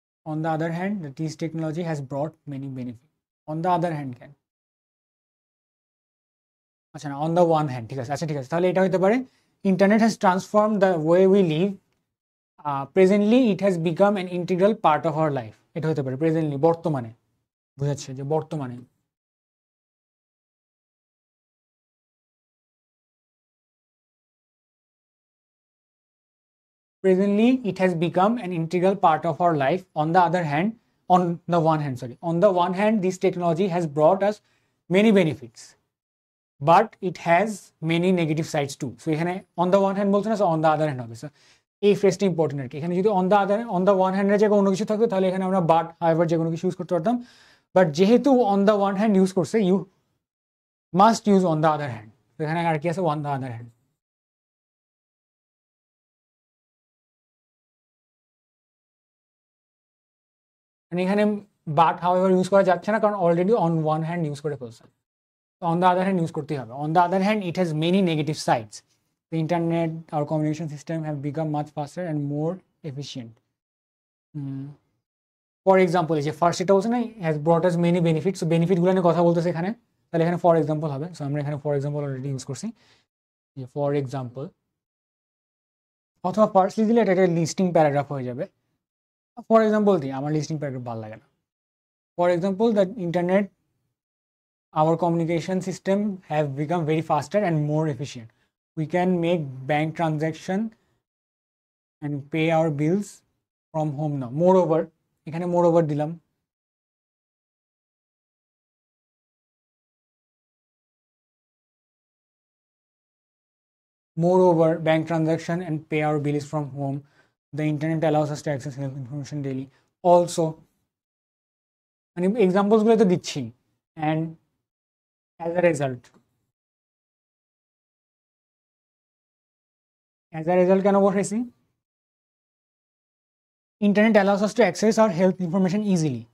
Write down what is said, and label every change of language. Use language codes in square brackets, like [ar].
[en] On the other hand, this technology has brought many benefits. On the other hand, can [bn] আচ্ছা না, [en] on the one hand, [bn] ঠিক আছে, আচ্ছা ঠিক আছে, তাহলে এটা হতে পারে [en] internet has transformed the way we live. Presently it has become an integral part of our life. [bn] এটা হতে পারে প্রেজেন্টলি, বর্তমানে, বুঝাচ্ছে যে বর্তমানে। [en] Presently it has become an integral part of our life. On the other hand, on the one hand, this technology has brought us many benefits, but it has many negative sides too. So এখানে on the one hand [bn] বলছে না, [en] so on the other hand [bn] হবে। So এই ফ্রেজটা important আর কি। এখানে যদি on the one hand এর জায়গায় অন্য কিছু থাকতো, তাহলে এখানে আমরা but however যে কোনো কিছু ইউজ করতে পারতাম, বাট যেহেতু on the one hand use করছে, [en] you must use on the other hand। [bn] তো এখানে আর কি আছে, [en] on the other hand। [bn] মানে এখানে বাট হাউএভার ইউজ করা যাচ্ছে না, কারণ already on one hand use করে ফেলছে। [en] On the other hand use করতেই হবে। On the other hand it has many negative sides. The internet আর communication system have become much faster and more efficient. [bn] For example, এই যে first এটা বলছে না, [en] has brought us many benefits, [bn] বেনিফিটগুলো নিয়ে কথা বলতেছে এখানে, তাহলে এখানে ফর এক্সাম্পল হবে। সো আমরা এখানে ফর এক্সাম্পল অলরেডি ইউজ করছি, যে ফর এক্সাম্পল, অথবা ফার্স্টলি দিলে এটা একটা লিস্টিং প্যারাগ্রাফ হয়ে যাবে। ফর এক্সাম্পল দিই, আমার লিস্টিং প্যারাগ্রাফ ভালো লাগে না। [en] For example, the internet, our communication system have become very faster and more efficient. We can make bank transaction and pay our bills from home now. Moreover, এখানে moreover [bn] দিলাম, [en] moreover bank transaction and pay our bills from home. The internet allows us to access health information daily. Also, [bn] মানে examples গুলো তো দিচ্ছি, [en] and as a result, [bn] কেন বসাইছি, [en] Internet allows us to access our health information easily.